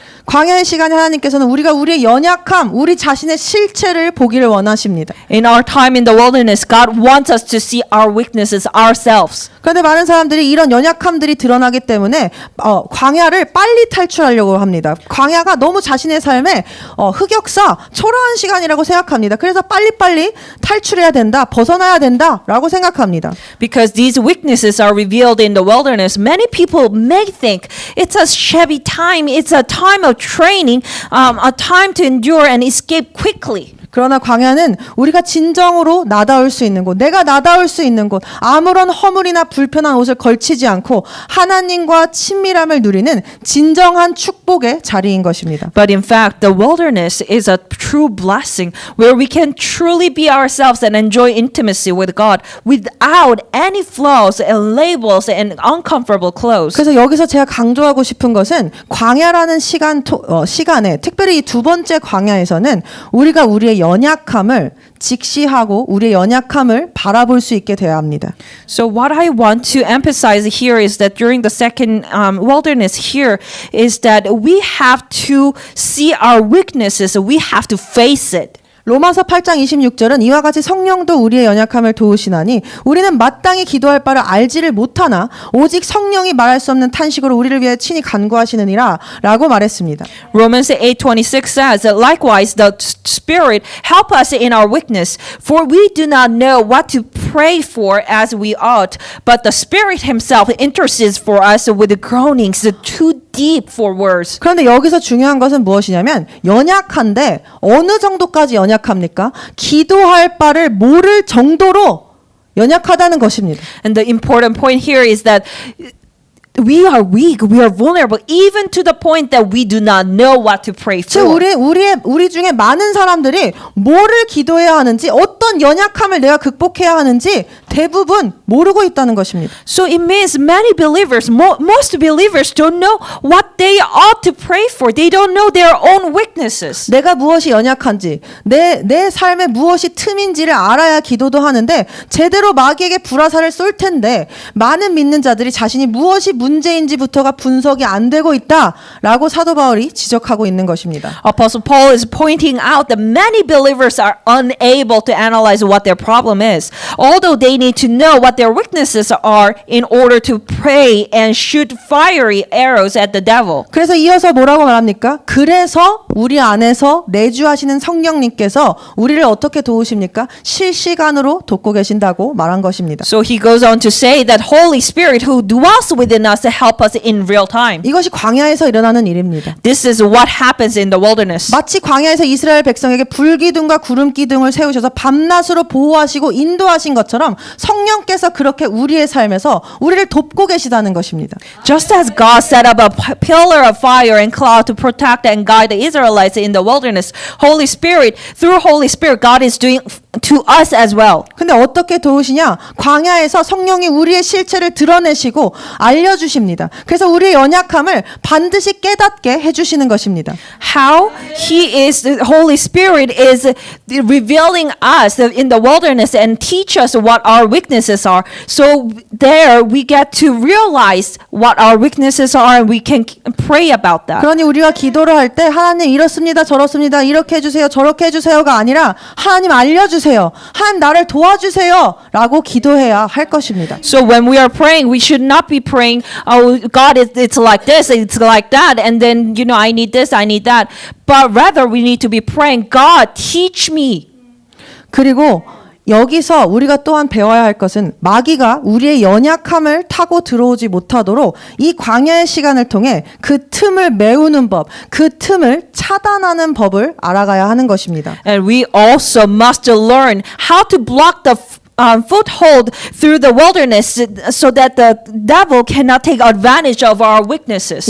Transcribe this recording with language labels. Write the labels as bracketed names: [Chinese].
[Korean] 광야의 시간에 하나님께서는 우리가 우리의 연약함, 우리 자신의 실체를 보기를 원하십니다. [English] In our time in the wilderness, God wants us to see our weaknesses ourselves. [Korean] 그런데 많은 사람들이 이런 연약함들이 드러나기 때문에 광야를 빨리 탈출하려고 합니다. 광야가 너무 자신의 삶에 흑역사, 초라한 시간이라고 생각합니다. 그래서 빨리빨리 탈출해야 된다, 벗어나야 된다라고 생각합니다. [English] Because these weaknesses are revealed in the wilderness, many people may think it's a shabby time, it's a time of training, a time to endure and escape quickly. [Korean] 그러나 광야는 우리가 진정으로 나다울 수 있는 곳, 내가 나다울 수 있는 곳, 아무런 허물이나 불편한 옷을 걸치지 않고 하나님과 친밀함을 누리는 진정한 축복의 자리인 것입니다. [English] But in fact, the wilderness is a true blessing where we can truly be ourselves and enjoy intimacy with God without any flaws and labels and uncomfortable clothes. [Korean] 그래서 여기서 제가 강조하고 싶은 것은 광야라는 시간에 특별히 이 두 번째 광야에서는 우리가 우리의 연약함을 직시하고 우리의 연약함을 바라볼 수 있게 되어야 합니다. [English] So what I want to emphasize here is that during the second wilderness here is that we have to see our weaknesses, we have to face it. [Korean] 로마서 8장 26절은 이와 같이 성령도 우리의 연약함을 도우시나니 우리는 마땅히 기도할 바를 알지를 못하나 오직 성령이 말할 수 없는 탄식으로 우리를 위해 친히 간구하시느니라 라고 말했습니다. [English] Romans 8:26 says that likewise the Spirit help us in our weakness, for we do not know what to pray for as we ought, but the Spirit Himself intercedes for us with groanings too deep for words. [Korean] 그런데 여기서 중요한 것은 무엇이냐면 연약한데 어느 정도까지 연약합니까? 기도할 바를 모를 정도로 연약하다는 것입니다. [English] And the important point here is that we are weak, we are vulnerable, even to the point that we do not know what to pray [Korean] 즉 [English] for. [Korean] 우리 중에 많은 사람들이 뭐를 기도해야 하는지 어떤 연약함을 내가 극복해야 하는지 대부분 모르고 있다는 것입니다. [English] So it means many believers, most believers don't know what they ought to pray for. They don't know their own weaknesses. [Korean] 내가 무엇이 연약한지, 내 삶에 무엇이 틈인지를 알아야 기도도 하는데 제대로 마귀에게 불화살을 쏠 텐데 많은 믿는 자들이 자신이 무엇이 문제인지부터가 분석이 안 되고 있다라고 사도 바울이 지적하고 있는 것입니다. [English] Apostle Paul is pointing out that many believers are unable to analyze what their problem is, although they need to know what their weaknesses are in order to pray and shoot fiery arrows at the devil. [Korean] 그래서 이어서 뭐라고 말합니까? 그래서 우리 안에서 내주하시는 성령님께서 우리를 어떻게 도우십니까? 실시간으로 돕고 계신다고 말한 것입니다. [English] So he goes on to say that Holy Spirit who dwells within us to help us in real time. [Korean] 이것이 광야에서 일어나는 일입니다. [English] This is what happens in the wilderness. [Korean] 마치 광야에서 이스라엘 백성에게 불기둥과 구름기둥을 세우셔서 밤낮으로 보호하시고 인도하신 것처럼 성령께서 그렇게 우리의 삶에서 우리를 돕고 계시다는 것입니다. [English] Just as God set up a pillar of fire and cloud to protect and guide the Israelites in the wilderness, through Holy Spirit, God is doing to us as well. [Korean] 근데 어떻게 도우시냐? 광야에서 성령이 우리의 실체를 드러내시고 알려주십니다. 그래서 우리의 연약함을 반드시 깨닫게 해주시는 것입니다. [English] How the Holy Spirit is revealing us in the wilderness and teach us what our weaknesses are. So there we get to realize what our weaknesses are and we can pray about that. [Korean] 그러니 우리가 기도를 할 때 하나님 이렇습니다, 저렇습니다, 이렇게 해주세요, 저렇게 해주세요가 아니라 하나님 알려주세요, 하나님 나를 도와주세요 라고 기도해야 할 것입니다. [English] So when we are praying, we should not be praying, oh God, it's like this, it's like that, and then I need this, I need that. But rather we need to be praying, God, teach me. [Korean] 그리고 여기서 우리가 또한 배워야 할 것은 마귀가 우리의 연약함을 타고 들어오지 못하도록 이 광야의 시간을 통해 그 틈을 메우는 법, 그 틈을 차단하는 법을 알아가야 하는 것입니다. [English] And we also must learn how to block the foothold through the wilderness so that the devil cannot take advantage of our weaknesses.